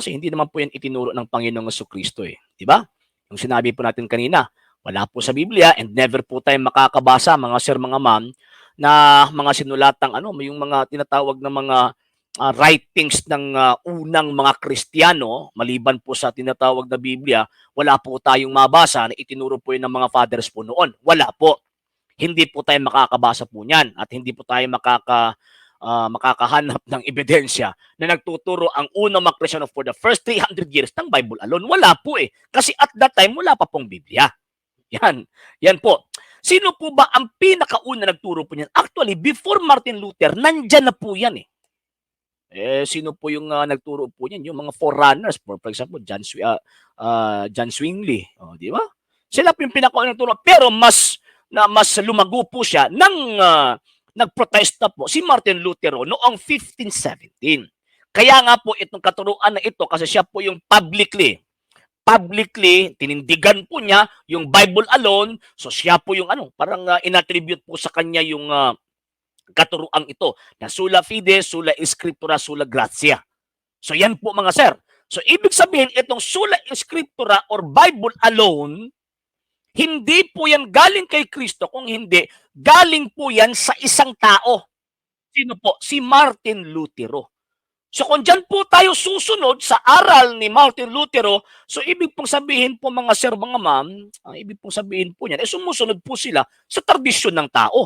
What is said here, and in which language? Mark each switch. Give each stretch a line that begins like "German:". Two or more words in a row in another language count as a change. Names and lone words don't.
Filipino: Kasi hindi naman po yan itinuro ng Panginoong Jesucristo di ba? Yung sinabi po natin kanina, wala po sa Biblia
English: and never
Filipino: po tayo makakabasa, mga sir, mga ma'am, na mga sinulatang yung mga tinatawag na mga writings ng unang mga Kristiyano, maliban po sa tinatawag na Biblia, wala po tayong mabasa na itinuro po yun ng mga fathers po noon. Wala po. Hindi po tayo makakabasa po niyan at hindi po tayo makakahanap ng ebidensya na nagtuturo ang unang mga Kristiyano
English: for the first 300 years
Filipino: ng
English: Bible alone.
Filipino: Wala po Kasi
English: at that time,
Filipino: wala pa pong Biblia. Yan po. Sino po ba ang pinakauna nagturo po niyan?
English: Actually, before
Filipino: Martin Luther, nandyan na po yan sino po yung nagturo po niyan? Yung mga forerunners,
English: for example,
Filipino: John Zwingli, di ba? Sila po yung pinakauna nagturo, pero mas lumago po siya nang nagprotesta po si Martin Luther noong 1517. Kaya nga po itong katuruan na ito, kasi siya po yung publicly tinindigan po niya yung
English: Bible alone.
Filipino: So siya po yung parang inattribute po sa kanya yung katuruan ito na
Latin: sola fide, sola scriptura, sola gratia.
Filipino: So yan po mga sir. So ibig sabihin itong
Latin: sola scriptura
English: or Bible alone,
Filipino: hindi po yan galing kay Kristo, kung hindi, galing po yan sa isang tao. Sino po? Si Martin Lutero. So kung dyan po tayo susunod sa aral ni Martin Lutero, so ibig pong sabihin po mga sir, mga ma'am, ibig pong sabihin po niyan, sumusunod po sila sa tradisyon ng tao.